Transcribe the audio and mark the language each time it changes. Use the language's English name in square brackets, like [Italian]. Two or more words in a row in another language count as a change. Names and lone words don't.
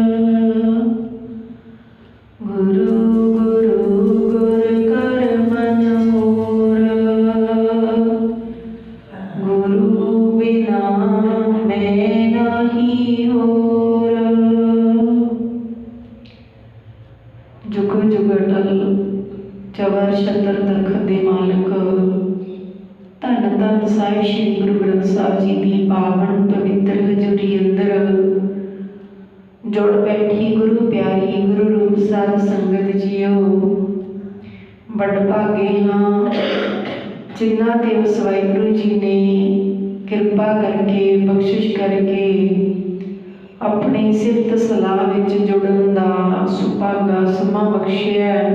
[Punjabi] ਗੁਰੂ ਗੁਰੂ ਗੁਰ ਕਰ ਮਨ ਮੋਰ। ਗੁਰੂ ਬਿਨਾ ਮੈਂ ਨਹੀਂ ਹੋਰ। ਜੁਗ ਜੁਗ ਅਟੱਲ ਚਵਰ ਛਤਰ ਦਰਖ਼ਤ ਦੇ ਮਾਲਕ ਧੰਨ ਧੰਨ ਸਾਹਿਬ ਸ੍ਰੀ ਗੁਰੂ ਗ੍ਰੰਥ ਸਾਹਿਬ ਜੀ ਕੀ ਪਾਵਨ ਪਵਿੱਤਰ ਹਜ਼ੂਰੀ ਅੰਦਰ ਜੁੜ ਬੈਠੀ ਗੁਰੂ ਪਿਆਰੀ ਗੁਰੂ ਰੂਪ ਸਾਧ ਸੰਗਤ ਜੀਓ। ਵੱਡ ਭਾਗੇ ਹਾਂ ਜਿਨ੍ਹਾਂ ਤੇ ਉਸ ਵਾਹਿਗੁਰੂ ਜੀ ਨੇ ਕਿਰਪਾ ਕਰਕੇ ਬਖ਼ਸ਼ਿਸ਼ ਕਰਕੇ ਆਪਣੀ ਸਿਫ਼ਤ ਸਲਾਹ ਵਿੱਚ ਜੁੜਨ ਦਾ ਸੁਭਾਗਾ ਸਮਾਂ ਬਖ਼ਸ਼ਿਆ।